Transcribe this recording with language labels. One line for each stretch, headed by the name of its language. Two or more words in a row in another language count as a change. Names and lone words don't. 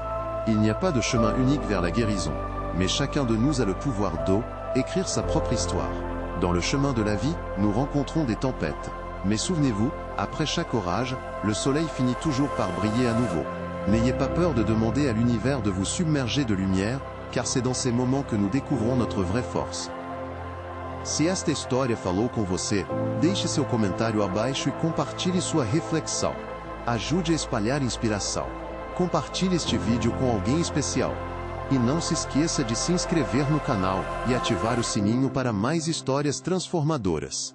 French: Il n'y a pas de chemin unique vers la guérison, mais chacun de nous a le pouvoir d'écrire sa propre histoire. Dans le chemin de la vie, nous rencontrons des tempêtes. Mais souvenez-vous, après chaque orage, le soleil finit toujours par briller à nouveau. N'ayez pas peur de demander à l'univers de vous submerger de lumière, car c'est dans ces moments que nous découvrons notre vraie force.
Portuguese: Se esta história falou com você, deixe seu comentário abaixo e compartilhe sua reflexão. Ajude a espalhar inspiração. Compartilhe este vídeo com alguém especial. E não se esqueça de se inscrever no canal e ativar o sininho para mais histórias transformadoras.